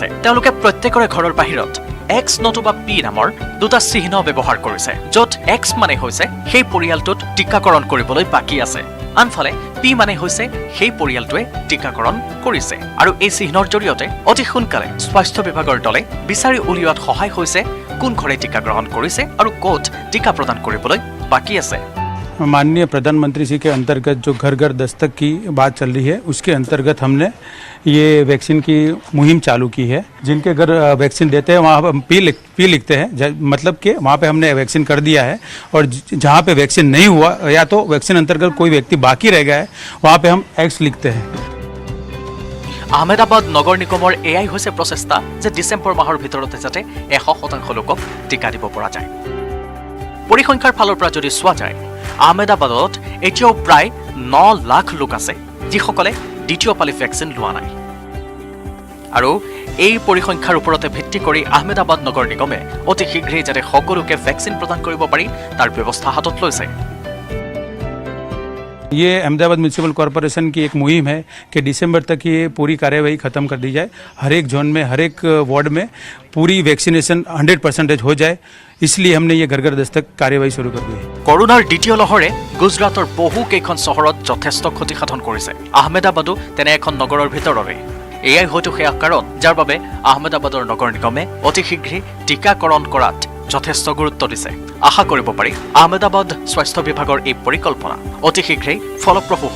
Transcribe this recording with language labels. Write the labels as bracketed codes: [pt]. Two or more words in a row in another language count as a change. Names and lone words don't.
[as] তেওঁলোকে প্ৰত্যেকৰে ঘৰৰ বাহিৰত এক্স নতুবা পি নামৰ দুটা চিহ্ন ব্যৱহাৰ কৰিছে, য'ত এক্স মানে হৈছে সেই পৰিয়ালটোত টীকাকৰণ কৰিবলৈ বাকী আছে, আনফালে পি মানে হৈছে সেই পৰিয়ালটোৱে টীকাকৰণ কৰিছে। আৰু এই চিহ্নৰ জৰিয়তে অতি সোনকালে স্বাস্থ্য বিভাগৰ দলে বিচাৰি উলিওৱাত সহায় হৈছে কোন ঘৰে টীকা গ্ৰহণ কৰিছে আৰু ক'ত টীকা প্ৰদান কৰিবলৈ বাকী আছে। [hi] माननीय प्रधानमंत्री जी के अंतर्गत जो घर घर दस्तक की बात चल रही है, उसके अंतर्गत हमने ये वैक्सीन की मुहिम चालू की है। जिनके घर वैक्सीन देते हैं वहाँ पी लिखते हैं, मतलब कि वहाँ पे हमने वैक्सीन कर दिया है। और जहाँ पे वैक्सीन नहीं हुआ या तो वैक्सीन अंतर्गत कोई व्यक्ति बाकी रह गया है, वहाँ पे हम एक्स लिखते हैं। [as] আহমেদাবাদ নগৰ নিগমৰ এয়াই হৈছে প্ৰচেষ্টা যে ডিচেম্বৰ মাহৰ ভিতৰতে যাতে 100% লোকক টীকা দিব পৰা যায়। পৰিসংখ্যাৰ ফালৰ পৰা যদি চোৱা যায়, আহমেদাবাদত এতিয়াও প্ৰায় 9 লাখ লোক আছে যিসকলে দ্বিতীয় পালি ভেকচিন লোৱা নাই। আৰু এই পৰিসংখ্যাৰ ওপৰতে ভিত্তি কৰি আহমেদাবাদ নগৰ নিগমে অতি শীঘ্ৰেই যাতে সকলোকে ভেকচিন প্ৰদান কৰিব পাৰি তাৰ ব্যৱস্থা হাতত লৈছে। [hi] ये अहमदाबाद म्यूनसिपल कॉरपोरेशन की एक मुहिम है कि दिसंबर तक ये पूरी कार्यवाही खत्म कर दी जाए। हर एक जोन में, हर एक वार्ड में पूरी वैक्सीनेशन 100% हो जाए, इसलिए हमने ये घर घर दस्तक कार्यवाही शुरू कर दी है। [as] কৰোনাৰ দ্বিতীয় লহৰে গুজৰাটৰ বহু কেইখন চহৰত যথেষ্ট ক্ষতিসাধন কৰিছে। আহমেদাবাদো তেনে এখন নগৰৰ ভিতৰৰে। এয়াই হয়তো সেয়া কাৰণ যাৰ বাবে আহমেদাবাদৰ নগৰ নিগমে অতি শীঘ্ৰেই টীকাকৰণ কৰাত যথেষ্ট গুৰুত্ব দিছে। আশা কৰিব পাৰি আহমেদাবাদ স্বাস্থ্য বিভাগৰ এই পৰিকল্পনা অতি শীঘ্ৰেই ফলপ্ৰসূ হ'ব।